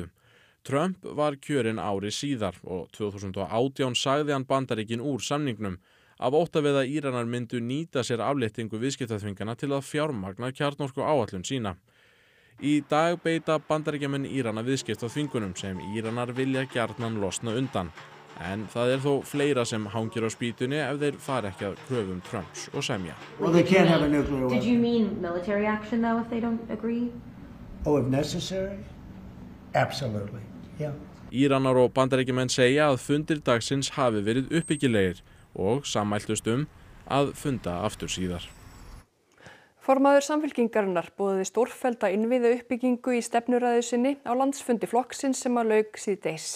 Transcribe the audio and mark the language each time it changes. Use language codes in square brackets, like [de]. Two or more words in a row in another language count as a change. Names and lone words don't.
[is] Trump var kjörinn ári síðar og 2018 sagði hann Bandaríkin úr samningnum af ótta við að Íranar myndu nýta sér afléttingu viðskiptaþvingana til að fjármagna kjarnorku áætlun sína. Í dag beita Bandaríkjamenn Írana viðskiptaþvingunum sem Íranar vilja gjarnan losna undan. En það er þó fleira sem hangir á spýtunni ef þeir fara ekki að kröfum Trumps og semja. [en] Well, they can't have a nuclear weapon. Did you mean military action though if they don't agree? Oh, if necessary? Absolutely, yeah. [is] Íranar og Bandaríkjamenn segja að fundir dagsins hafi verið uppbyggilegir og sammæltust að funda aftur síðar. Formaður Samfylkingarinnar boðaði stórfellda innviða uppbyggingu í stefnuræðu sinni á landsfundi flokksins sem lauk síðdegis.